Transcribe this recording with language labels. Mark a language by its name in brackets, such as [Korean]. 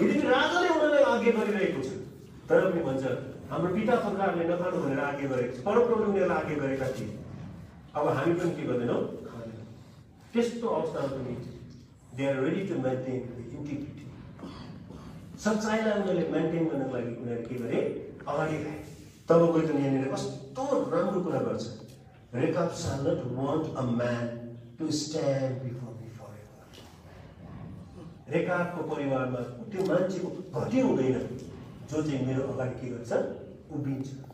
[Nepali] यदि राजाले उनीहरूलाई आज्ञा गरिरहेको छ, तर पनि भन्छ हाम्रो पिता पुर्खाहरूले नखानु भनेर आज्ञा गरेको छ, परमप्रभुले उनीहरूलाई आज्ञा गरेका थिए। अब हामी पनि के गर्दैनौँ? खाँदैनौँ। त्यस्तो अवस्थामा पनि [English] They are ready to maintain integrity. [Nepali] सच्चाइलाई उनीहरूले मेन्टेन गर्नको लागि उनीहरूले के गरे? अगाडि आए। तब गएर यहाँनिर कस्तो राम्रो कुरा गर्छ, [English] Rechab shall not want a man to stand before me forever। [Nepali] रेकाबको परिवारमा त्यो मान्छेको घटी हुँदैन जो चाहिँ मेरो अगाडि के गर्छ? उभिन्छ।